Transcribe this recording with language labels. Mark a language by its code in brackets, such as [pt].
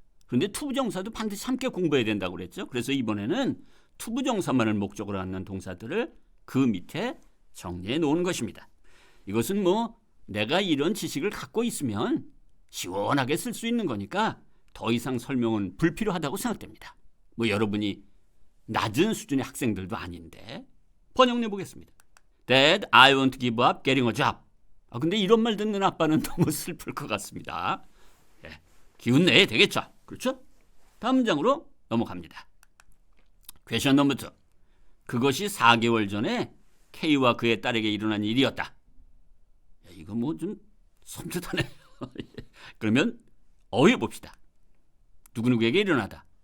[ko] 그런데 투부정사도 반드시 함께 공부해야 된다고 그랬죠. 그래서 이번에는 투부정사만을 목적으로 하는 동사들을 그 밑에 정리해 놓은 것입니다. 이것은 내가 이런 지식을 갖고 있으면 시원하게 쓸 수 있는 거니까 더 이상 설명은 불필요하다고 생각됩니다. 여러분이 낮은 수준의 학생들도 아닌데. 번역 내보겠습니다. [en] Dad, I want to give up getting a job. [ko] 근데 이런 말 듣는 아빠는 너무 슬플 것 같습니다. 기운 내야 되겠죠. 그렇죠? 다음 문장으로 넘어갑니다. 퀘션 넘버 2. 그것이 4개월 전에 K와 그의 딸에게 일어난 일이었다. 이거 좀 섬뜩하네요. 그러면 어휘 봅시다. 누구누구에게 일어나다.